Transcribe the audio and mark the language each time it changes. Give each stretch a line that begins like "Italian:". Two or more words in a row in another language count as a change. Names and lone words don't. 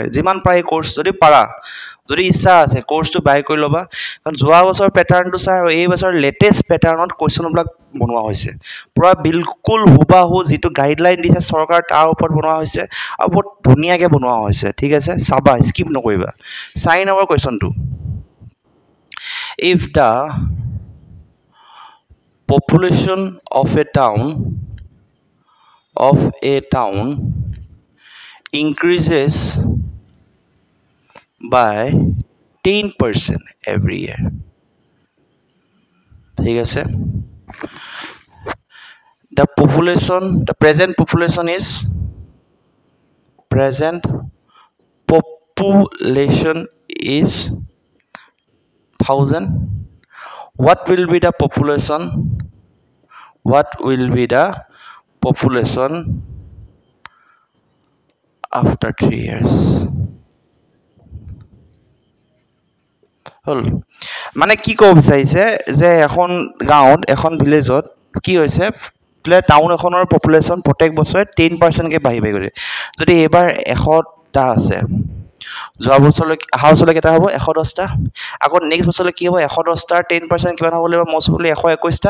Assamese: যিমান পাৰা এই কোৰ্চ যদি পাৰা, যদি ইচ্ছা আছে কোৰ্চটো বাই কৰি ল'বা। কাৰণ যোৱা বছৰ পেটাৰ্ণটো চাই আৰু এই বছৰ
English: latest pattern
Assamese: কুৱেশ্যনবিলাক বনোৱা হৈছে, পূৰা বিলকুল হুবাহু যিটো গাইডলাইন দিছে চৰকাৰ তাৰ ওপৰত বনোৱা হৈছে আৰু বহুত ধুনীয়াকৈ বনোৱা হৈছে। ঠিক আছে, চাবা, স্কিপ নকৰিবা। 4 নম্বৰ কুৱেশ্যনটো,
English: if the population of a town increases by 10% every year,
Assamese: ঠিক আছে,
English: the present population is 1000. What will be the population after 3 years?
Assamese: হ'ল। মানে কি ক'ব বিচাৰিছে যে এখন গাঁৱত, এখন ভিলেজত কি হৈছে, টাউন এখনৰ পপুলেশ্যন প্ৰত্যেক বছৰে 10%কৈ বাঢ়ি গ'লে, যদি এইবাৰ 100টা আছে, যোৱা বছৰলৈ অহা বছৰলৈ কেইটা হ'ব 110টা, আকৌ নেক্সট বছৰলৈ কি হ'ব 110টাৰ 10% কিমান হ'ব লাগিব,
English: most probably
Assamese: 121টা।